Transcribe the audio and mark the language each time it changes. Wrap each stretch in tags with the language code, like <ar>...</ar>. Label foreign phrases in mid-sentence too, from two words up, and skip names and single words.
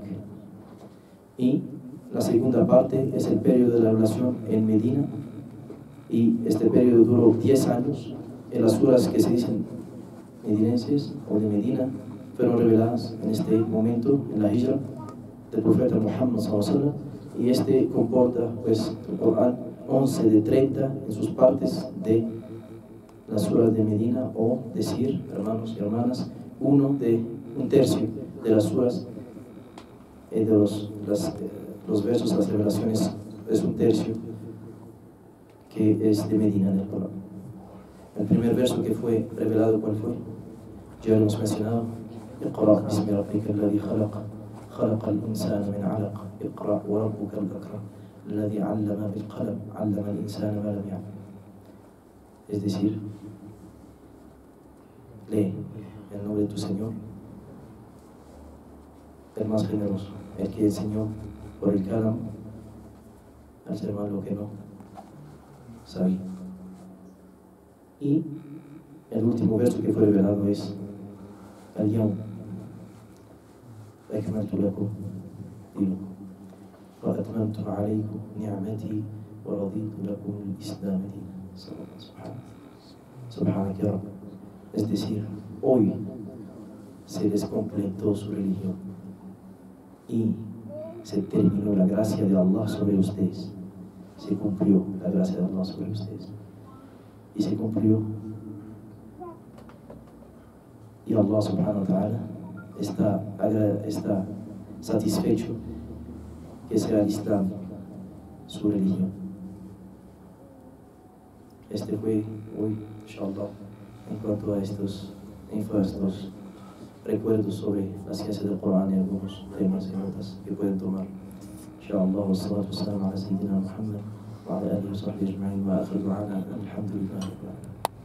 <es>Y la segunda parte es el periodo de la revelación en Medina, y este periodo duró 10 años. En las suras que se dicen medinenses o de Medina fueron reveladas en este momento, en la hijra del profeta Muhammad</es> <ar>صلى الله عليه وسلم,</ar> <es>y comporta pues el Corán 11 de 30 en sus partes de las suras de Medina, o decir, hermanos y hermanas, un tercio de las suras de los versos, las revelaciones, es un tercio que es de Medina del Corán. El primer verso que fue revelado, ¿cuál fue? Ya lo hemos mencionado:</es> <ar>اقرأ باسم ربك الذي خلق، خلق الإنسان من علق، اقرأ وربك الأكرم، الذي علم بالقلم، علم الإنسان ما لم يعلم.</ar> <es>Es decir, lee en nombre de tu Señor, el más generoso, el que enseñó por el calam al ser humano lo que no sabía. Y el último verso que fue revelado es:</es> <ar>اليوم أكملت لكم دينكم وأتممت عليكم نعمتي ورضيت لكم الإسلام دينا. سبحانك يا رب.</ar> <es>Es decir, hoy se les completó su religión y se terminó la gracia de Allah sobre ustedes. Se cumplió la gracia de Allah sobre ustedes. Y se cumplió. Y</es> <ar>الله سبحانه وتعالى</ar> <es>está satisfecho que sea el Islam su religión. Este fue hoy, inshallah, en cuanto a estos recuerdos sobre la ciencia del Corán y algunos temas y notas que pueden tomar.</es> <ar>إن شاء الله، والصلاة والسلام على سيدنا محمد وعلى آله وصحبه أجمعين، وآخر دعوانا الحمد لله.</ar>